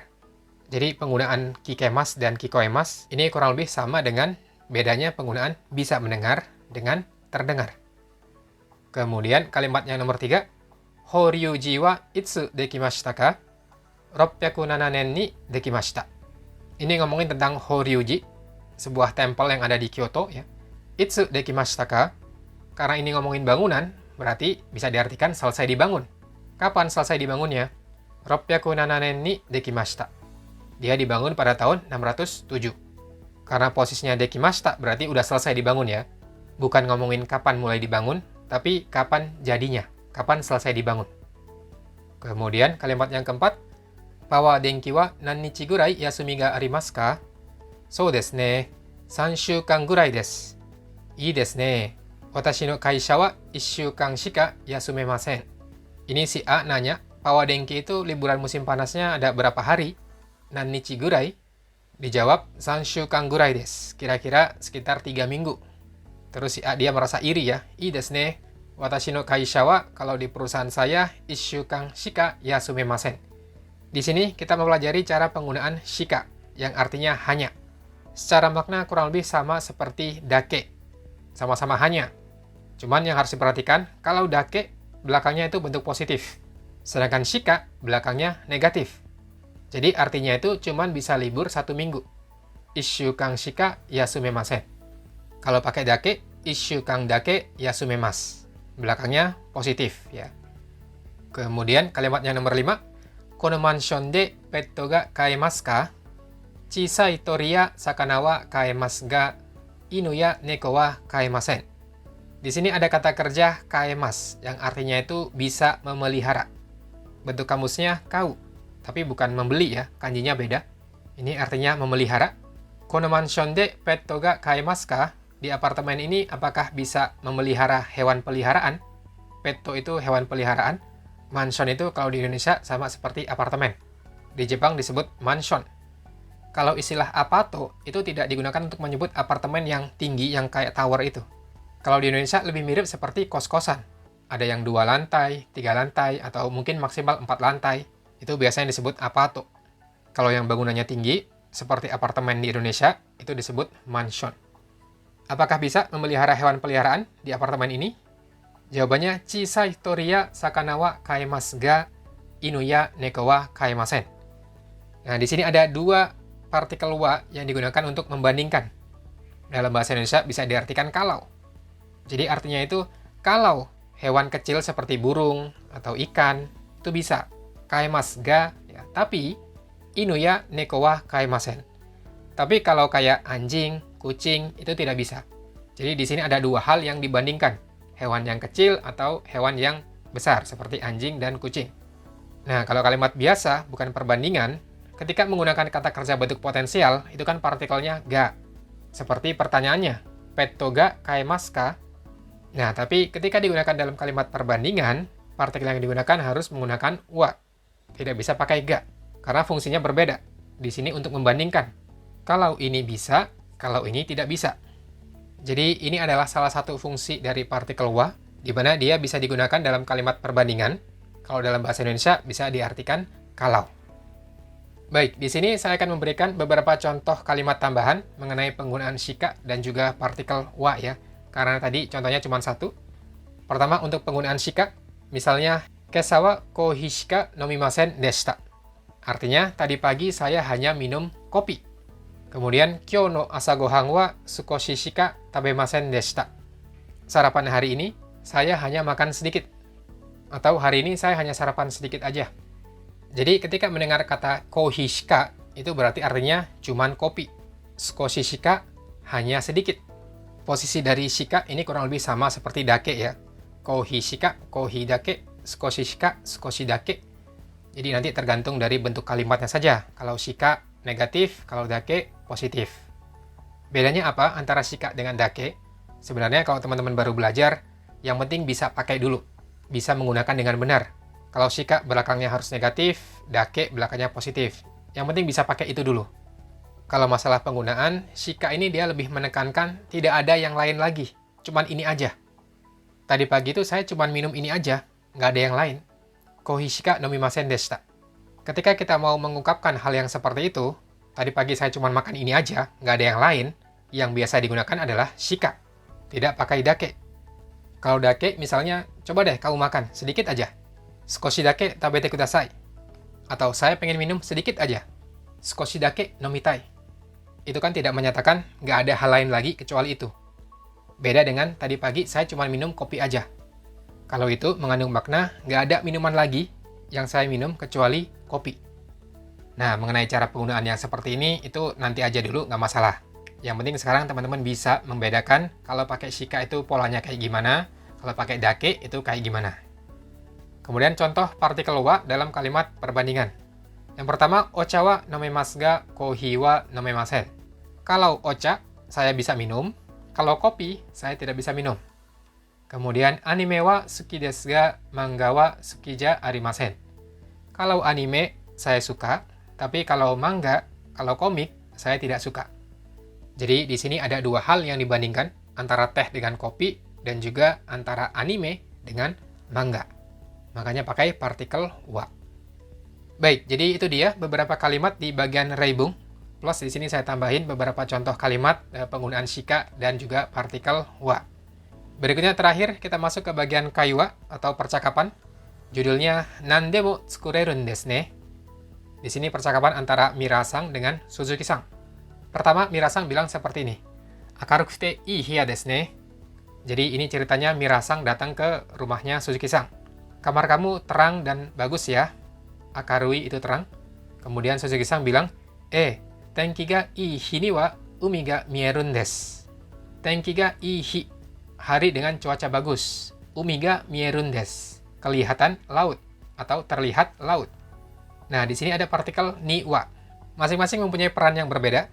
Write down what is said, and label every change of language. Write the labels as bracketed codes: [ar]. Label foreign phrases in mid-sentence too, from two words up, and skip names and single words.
[id] Jadi penggunaan kikemasu dan kikoemasu ini kurang lebih sama dengan bedanya penggunaan bisa mendengar dengan terdengar. Kemudian kalimat yang nomor 3, [ja] 法隆寺はいつできましたか? 607年にできました. [id] Ini ngomongin tentang Horyuji, sebuah tempel yang ada di Kyoto ya. [ja] いつできましたか? [id] Karena ini ngomongin bangunan, berarti bisa diartikan selesai dibangun. Kapan selesai dibangunnya? [ja] 607年にできました. [id] Dia dibangun pada tahun 607. Karena posisinya dekimashita berarti udah selesai dibangun ya. Bukan ngomongin kapan mulai dibangun, tapi kapan jadinya, kapan selesai dibangun. Kemudian kalimat yang keempat, [ja] パワー電気は何日ぐらい休みがありますか? そうですね、3週間ぐらいです. いいですね. 私の会社は1週間しか休めません. [id] Ini si A nanya, Power denki itu liburan musim panasnya ada berapa hari? [ja] 何日ぐらい? Dijawab 3週間ぐらいです. [id] Kira-kira sekitar 3 minggu. Terus si A dia merasa iri ya. [ja] いいですね。私の会社は, [id] kalau di perusahaan saya, [ja] 1週間しか休めません. [id] Di sini kita mempelajari cara penggunaan shika, yang artinya hanya. Secara makna kurang lebih sama seperti dake. Sama-sama hanya. Cuman yang harus diperhatikan, kalau dake, belakangnya itu bentuk positif. Sedangkan shika, belakangnya negatif. Jadi artinya itu cuman bisa libur 1 minggu. [ja] 1週間しか休めません. Kalau pakai dake, 1週間だけ休みます. [id] Belakangnya positif ya. Kemudian kalimat yang nomor 5, [ja] このマンションでペットが飼えますか? 小さい鳥や魚は飼えますが、犬や猫は飼えません. [id] Di sini ada kata kerja kaemasu, yang artinya itu bisa memelihara. Bentuk kamusnya kau, tapi bukan membeli ya, kanjinya beda. Ini artinya memelihara. [ja] このマンションでペットが飼えますか? [id] Di apartemen ini apakah bisa memelihara hewan peliharaan? Petto itu hewan peliharaan. Mansion itu kalau di Indonesia sama seperti apartemen. Di Jepang disebut mansion. Kalau istilah apato itu tidak digunakan untuk menyebut apartemen yang tinggi yang kayak tower itu. Kalau di Indonesia lebih mirip seperti kos-kosan. Ada yang 2 lantai, 3 lantai, atau mungkin maksimal 4 lantai. Itu biasanya disebut apato. Kalau yang bangunannya tinggi, seperti apartemen di Indonesia, itu disebut mansion. Apakah bisa memelihara hewan peliharaan di apartemen ini? Jawabannya, [ja] 小さい鳥や魚は飼えますが、犬や猫は飼えません. [id] Nah, di sini ada 2 partikel wa yang digunakan untuk membandingkan. Dalam bahasa Indonesia bisa diartikan kalau. Jadi artinya itu, kalau hewan kecil seperti burung atau ikan, itu bisa. [ja] 飼えますが、ya. [id] Tapi, [ja] 犬や猫は飼えません. [id] Tapi kalau kayak anjing, kucing, itu tidak bisa. Jadi di sini ada 2 hal yang dibandingkan. Hewan yang kecil atau hewan yang besar, seperti anjing dan kucing. Nah, kalau kalimat biasa, bukan perbandingan, ketika menggunakan kata kerja bentuk potensial, itu kan partikelnya ga. Seperti pertanyaannya, [ja] ペットが飼えますか? [id] Nah, tapi ketika digunakan dalam kalimat perbandingan, partikel yang digunakan harus menggunakan wa. Tidak bisa pakai ga, karena fungsinya berbeda. Di sini untuk membandingkan. Kalau ini bisa, kalau ini tidak bisa. Jadi ini adalah salah satu fungsi dari partikel wa, di mana dia bisa digunakan dalam kalimat perbandingan. Kalau dalam bahasa Indonesia bisa diartikan kalau. Baik, di sini saya akan memberikan beberapa contoh kalimat tambahan mengenai penggunaan shika dan juga partikel wa ya. Karena tadi contohnya cuma satu. Pertama, untuk penggunaan shika, misalnya, [ja] 今朝はコーヒーしか飲みませんでした. [id] Artinya, tadi pagi saya hanya minum kopi. Kemudian, [ja] 今日の朝ご飯は少ししか食べませんでした. [id] Sarapan hari ini, saya hanya makan sedikit. Atau hari ini saya hanya sarapan sedikit aja. Jadi, ketika mendengar kata [ja] コーヒーしか, [id] itu berarti artinya cuman kopi. [ja] 少ししか, [id] hanya sedikit. Posisi dari shika ini kurang lebih sama seperti dake ya. [ja] コーヒーしか、コーヒーだけ、少ししか、少しだけ. [id] Jadi nanti tergantung dari bentuk kalimatnya saja. Kalau shika negatif, kalau dake positif. Bedanya apa antara shika dengan dake? Sebenarnya kalau teman-teman baru belajar, yang penting bisa pakai dulu. Bisa menggunakan dengan benar. Kalau shika belakangnya harus negatif, dake belakangnya positif. Yang penting bisa pakai itu dulu. Kalau masalah penggunaan, shika ini dia lebih menekankan tidak ada yang lain lagi. Cuman ini aja. Tadi pagi itu saya cuman minum ini aja, nggak ada yang lain. [ja] コーヒーしか飲みませんでした. [id] Ketika kita mau mengungkapkan hal yang seperti itu, tadi pagi saya cuma makan ini aja, nggak ada yang lain, yang biasa digunakan adalah shika. Tidak pakai dake. Kalau dake, misalnya, coba deh kamu makan, sedikit aja. [ja] 少しだけ食べてください. [id] Atau saya pengen minum sedikit aja. [ja] 少しだけ飲みたい. [id] Itu kan tidak menyatakan nggak ada hal lain lagi kecuali itu. Beda dengan tadi pagi saya cuma minum kopi aja. Kalau itu mengandung makna nggak ada minuman lagi yang saya minum kecuali kopi. Nah, mengenai cara penggunaan yang seperti ini, itu nanti aja dulu, nggak masalah. Yang penting sekarang teman-teman bisa membedakan kalau pakai shika itu polanya kayak gimana, kalau pakai dake itu kayak gimana. Kemudian contoh partikel wa dalam kalimat perbandingan. [ja] Yang pertama, お茶は飲めますがコーヒーは飲めません. [id] Kalau ocha, saya bisa minum. Kalau kopi, saya tidak bisa minum. [ja] Kemudian, アニメは好きですが漫画は好きじゃありません. [id] Kalau anime, saya suka. Tapi kalau manga, kalau komik, saya tidak suka. Jadi, di sini ada dua hal yang dibandingkan antara teh dengan kopi dan juga antara anime dengan manga. Makanya pakai partikel wa. Baik, jadi itu dia beberapa kalimat di bagian reibung. Plus di sini saya tambahin beberapa contoh kalimat penggunaan shika dan juga partikel wa. Berikutnya terakhir kita masuk ke bagian kaiwa atau percakapan. [ja] Judulnya 何でも作れるんですね. [id] Di sini percakapan antara Mira-san dengan Suzuki-san. Pertama, Mira-san bilang seperti ini. [ja] 明るくていい部屋ですね. [id] Jadi ini ceritanya Mira-san datang ke rumahnya Suzuki-san. Kamar kamu terang dan bagus ya. Akarui itu terang. Kemudian Suzuki-san bilang, [ja] 天気がいい日には海が見えるんです. 天気がいい日, [id] hari dengan cuaca bagus. [ja] 海が見えるんです, [id] kelihatan laut atau terlihat laut. Nah, di sini ada partikel [ja] には. [id] Masing-masing mempunyai peran yang berbeda.